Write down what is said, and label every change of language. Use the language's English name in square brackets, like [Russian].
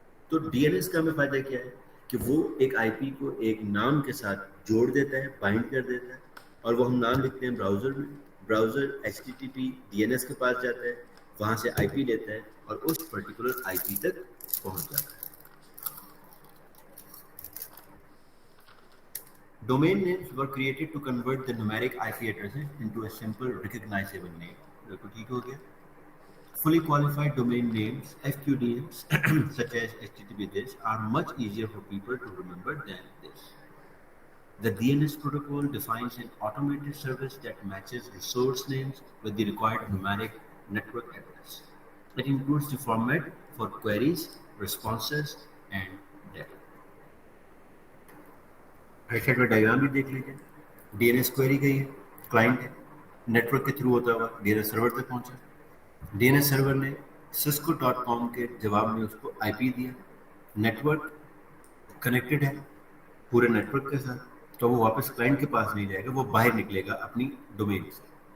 [Hindi] तो डीएनएस का हमें फायदा क्या है कि वो एक आईपी को एक नाम के साथ जोड़ देता है, बाइंड कर देता है, और वो हम नाम लिखते हैं ब्राउजर में, ब्राउजर HTTP डीएनएस के पास जाता है, वहां से आईपी लेता है और उस पर्टिकुलर आईपी तक पहुंच जाता है. [English] Domain names were created to convert the numeric IP addresses into a simple recognizable name. [Hindi] बिल्कुल ठीक हो गया. [English] Fully qualified domain names, FQDNs, such as HTTP this, are much easier for people to remember than this. The DNS protocol defines an automated service that matches resource names with the required numeric network address. It includes the format for queries, responses, and data. [Hindi] Right side में diagram भी देख लीजिए. DNS query गई है, client है, network के through होता हुआ डीएनएस सर्वर तक पहुंचा. डीएनएस सर्वर ने cisco.com के जवाब में उसको आईपी दिया. नेटवर्क कनेक्टेड है पूरे नेटवर्क के साथ, तो वो वापस क्लाइंट के पास नहीं जाएगा, वो बाहर निकलेगा अपनी डोमेन से.